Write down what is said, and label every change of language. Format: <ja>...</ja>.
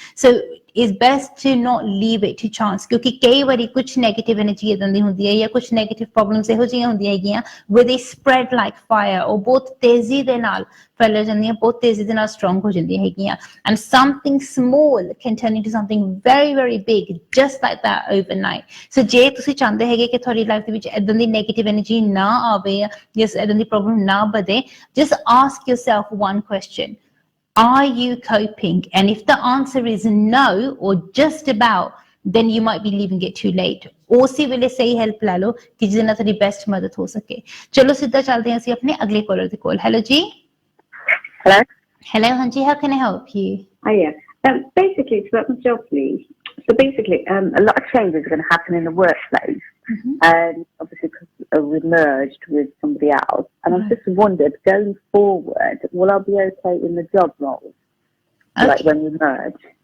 <en>So it's best to not leave it to chance,</en> <pa>ਕਿਉਂਕਿ ਕਈ ਵਾਰੀ ਕੁਝ negative energy ਇਦਾਂ ਦੀ ਹੁੰਦੀ ਹੈ ਜਾਂ ਕੁਝ negative problems ਇਹੋ ਜਿਹੀਆਂ ਹੁੰਦੀਆਂ ਹੈਗੀਆਂ</pa> <en>where they spread like fire,</en> <pa>ਉਹ ਬਹੁਤ ਤੇਜ਼ੀ ਦੇ ਨਾਲ ਫੈਲ ਜਾਂਦੀਆਂ, ਬਹੁਤ ਤੇਜ਼ੀ ਦੇ ਨਾਲ strong ਹੋ ਜਾਂਦੀਆਂ ਹੈਗੀਆਂ,</pa> <en>and something small can turn into something very, very big just like that overnight.</en> <pa>So ਜੇ ਤੁਸੀਂ ਚਾਹੁੰਦੇ ਹੈਗੇ ਕਿ ਤੁਹਾਡੀ ਲਾਈਫ ਦੇ ਵਿੱਚ ਇਦਾਂ ਦੀ negative energy ਨਾ ਆਵੇ ਜਾਂ ਇਦਾਂ ਦੀ ਪ੍ਰੋਬਲਮ ਨਾ ਵਧੇ,</pa> <en>just ask yourself one question. Are you coping? And if the answer is no or just about, then you might be leaving it too late.</en> <pa>ਉਸੇ ਵੇਲੇ ਸਹੀ ਹੈਲਪ ਲੈ ਲਓ ਕਿ ਜਿਹਦੇ ਨਾਲ ਤੁਹਾਡੀ ਬੈਸਟ ਮਦਦ ਹੋ ਸਕੇ। ਚਲੋ ਸਿੱਧਾ ਚੱਲਦੇ ਹਾਂ ਅਸੀਂ ਆਪਣੇ ਅਗਲੇ ਕਾਲਰ ਦੇ ਕੋਲ। ਹੈਲੋ ਜੀ।</pa> <en>Hello. Hello, ਹਾਂਜੀ, how can I help you? Oh yeah. Basically, it's about my job, please. So basically, a lot of changes are going to happen in the workplace, and obviously because we've merged with somebody else. And I've just wondered, going forward, will I be okay in the job role, like when we merge?</en>